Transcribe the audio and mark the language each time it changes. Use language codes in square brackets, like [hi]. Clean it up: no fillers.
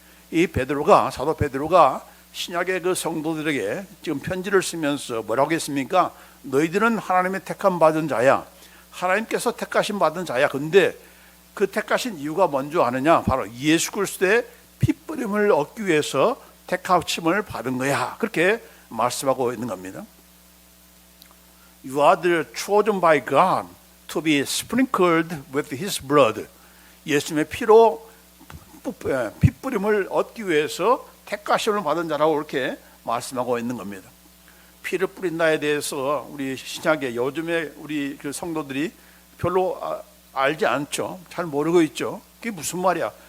[ko] 이 베드로가, 사도 베드로가 신약의 그 성도들에게 지금 편지를 쓰면서 뭐라고 했습니까? 너희들은 하나님의 택함 받은 자야. 하나님께서 택하심 받은 자야. 근데 그 택하신 이유가 뭔지 아느냐? 바로 예수 그리스도의 핏부림을 얻기 위해서 택하심을 받은 거야. 그렇게 말씀하고 있는 겁니다. [en] You are the chosen by God to be sprinkled with His blood. [ko] 예수님의 피로 핏부림을 얻기 위해서 택하심을 받은 자라고 이렇게 말씀하고 있는 겁니다. 피를 뿌린다에 대해서 우리 신약에 요즘에 우리 그 성도들이 별로 알지 않죠. 잘 모르고 있죠. 그게 무슨 말이야?